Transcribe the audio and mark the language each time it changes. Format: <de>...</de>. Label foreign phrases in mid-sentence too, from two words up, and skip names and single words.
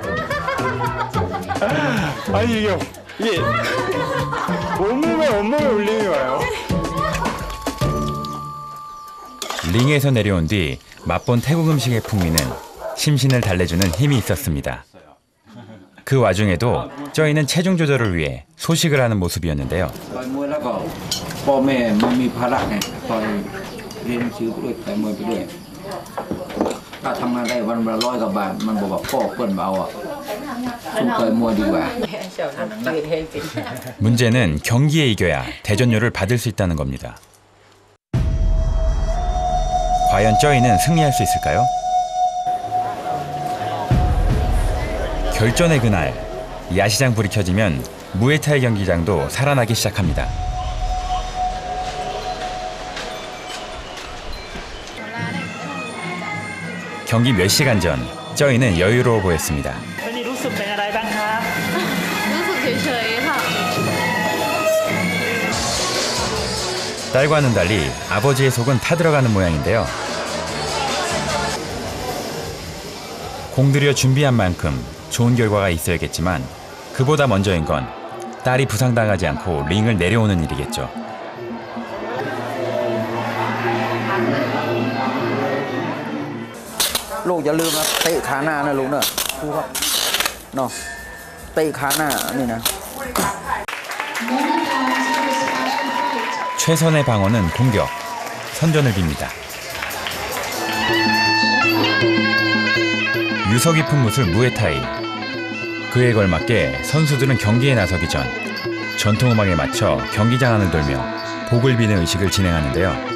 <ko>아니, 이게 온몸에 울림이 와요. 링에서 내려온 뒤 맛본 태국 음식의 풍미는 심신을 달래주는 힘이 있었습니다. 그 와중에도 쩌이는 체중 조절을 위해 소식을 하는 모습이었는데요.</ko> <th>ต่อยมวยแล้วก็พ่อแม่มันมีภาระไงต่อยเรียนหนังสือไปด้วยต่อยมวยไปด้วยถ้าทำงานได้วันละ100 กว่าบาทมันบอกว่าพ่อเปิ้นมาเอาอ่ะสู้ต่อยมวยดีกว่า</th> <ko>문제는 경기에 이겨야 대전료를 받을 수 있다는 겁니다. 과연 쩌이는 승리할 수 있을까요? 결전의 그날, 야시장 불이 켜지면 무에타이 경기장도 살아나기 시작합니다. 경기 몇 시간 전, 쩌이는 여유로워 보였습니다.</ko> <th>รู้สึกเฉยๆค่ะ</th> <ko>딸과는 달리 아버지의 속은 타들어가는 모양인데요. 공들여 준비한 만큼 좋은 결과가 있어야겠지만 그보다 먼저인 건 딸이 부상당하지 않고 링을 내려오는 일이겠죠.</ko> <th>ลูกอย่าลืมนะเตะขาหน้านะลูกเนอะดูครับเนาะเตะขาหน้านี่นะ</th> <ko>최선의 방어는 공격, 선전을 빕니다. 유서 깊은 무술 무에타이. 그에 걸맞게 선수들은 경기에 나서기 전 전통음악에 맞춰 경기장 안을 돌며 복을 비는 의식을 진행하는데요.</ko>